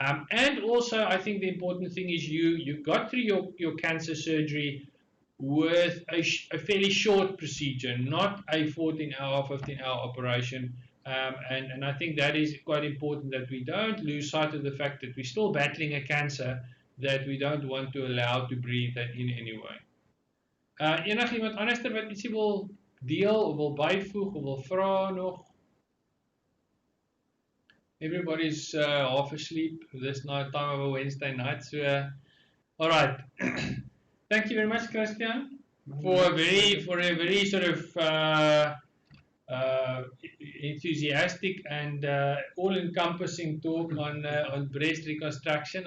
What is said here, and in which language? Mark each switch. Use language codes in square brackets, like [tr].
[en] And also, I think the important thing is you got through your cancer surgery with a fairly short procedure, not a 14-hour, 15-hour operation. And I think that is quite important, that we don't lose sight of the fact that we're still battling a cancer that we don't want to allow to breathe that in any way. [af] Iemand anders wat ietsie wil deel of wil byvoeg of wil vra nog? [en] Everybody's half asleep this night, time of a Wednesday night. So, all right. Thank you very much, Christiaan, for a very sort of enthusiastic and all-encompassing talk on breast reconstruction.